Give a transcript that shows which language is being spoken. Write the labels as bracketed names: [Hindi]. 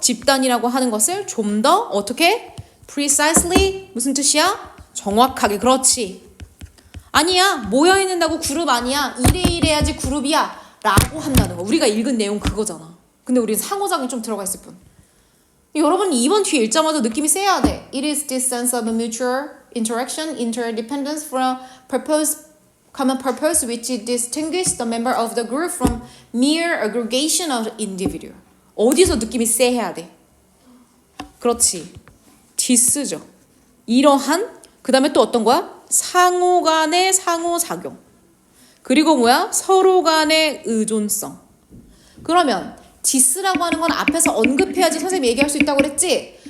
[Korean] 집단이라고 하는 것을 좀 더 어떻게? precisely 무슨 뜻이야? 정확하게. 그렇지. 아니야, 모여있는다고 그룹 아니야, 이래야지 그룹이야 라고 한다는 거. 우리가 읽은 내용 그거잖아. 근데 우리는 상호작용이 좀 들어가 있을 뿐. 여러분 2번 뒤에 읽자마자 느낌이 세야 돼. [English] It is this sense of mutual interaction, interdependence from common purpose which distinguishes the member of the group from mere aggregation of individual. [Korean] 어디서 느낌이 세해야 돼? 그렇지. 디스죠. 이러한, 그 다음에 또 어떤 거야? 상호 간의 상호작용. 그리고 뭐야? 서로 간의 의존성. 그러면 디스라고 하는 건 앞에서 언급해야지 선생님이 얘기할 수 있다고 그랬지?